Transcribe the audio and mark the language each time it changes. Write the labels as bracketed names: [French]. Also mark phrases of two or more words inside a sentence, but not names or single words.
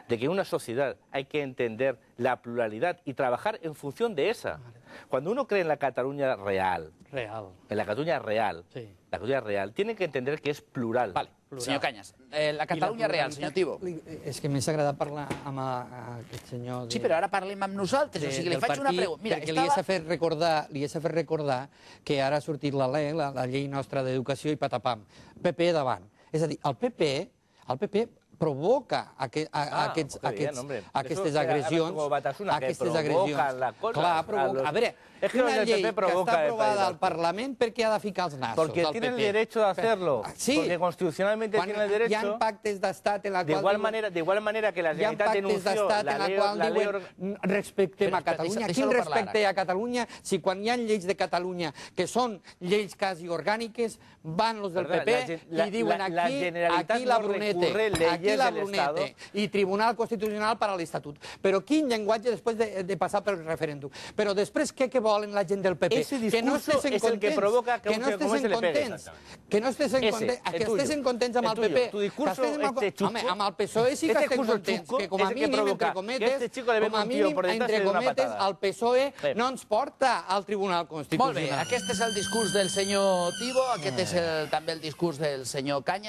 [Spanish] de que en una sociedad hay que entender la pluralidad y trabajar en función de esa. Cuando uno cree en la Cataluña real, en la Cataluña real, la Cataluña real, tiene que entender que es plural. [Catalan] Vale, senyor Cañas, la Catalunya real, senyor Tibó. És que m'és agradat parlar amb aquest senyor... Sí, però ara parlem amb nosaltres, o sigui, li faig una pregunta. Mira, perquè li he de fer recordar que ara ha sortit la LEC, la llei nostra d'educació, i patapam, PP davant. És a dir, el PP provoca aquestes agressions. Clar, provoca. A veure, una llei que està aprovada al Parlament, per què ha de ficar els nassos? [Spanish] Porque tienen el derecho de hacerlo. Porque constitucionalmente tienen el derecho. [Catalan] Hi ha pactes d'estat en la qual... [Spanish] De igual manera que la Generalitat denunció la ley... [Catalan] Respectem a Catalunya. Quin respecte a Catalunya si quan hi ha lleis de Catalunya que són lleis quasi orgàniques, van [Spanish] los del [Catalan] PP i diuen aquí la Brunete i Tribunal Constitucional per a l'Estatut. Però quin llenguatge després de passar pel referèndum. Però després què volen la gent del PP? [Spanish] Ese discurso es el que provoca [Catalan] que no estiguessin contents. Que estiguessin contents amb el PP. [Spanish] Tu discurso [Catalan] home, amb el PSOE sí que estem contents, que com a mínim, entre cometes, el PSOE no ens porta al Tribunal Constitucional. Molt bé, aquest és el discurs del senyor Tibó, aquest és també el discurs del senyor Cañas.